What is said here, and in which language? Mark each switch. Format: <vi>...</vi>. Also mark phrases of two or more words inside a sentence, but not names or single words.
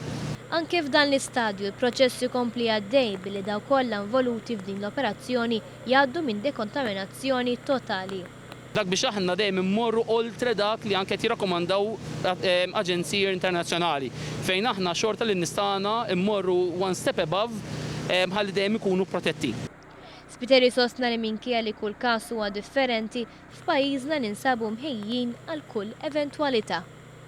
<mt>Anke f'dan l-istadju il-proċess ikompli għaddej billi daw kollha involuti f'din l-operazzjoni jgħaddu minn dekontaminazzjoni totali. Dak biex aħna dejjem immorru oltre dak li anke jirrakkomandaw aġenziji internazzjonali fejn aħna xorta li nistana immorru</mt> <en>one step above</en> <mt>ħalli dejjem ikunu protetti. Spiteri sostna li minkejja li kull każ huwa differenti, f'pajjiżna ninsabu mħejjin għal kull eventwalità.</mt>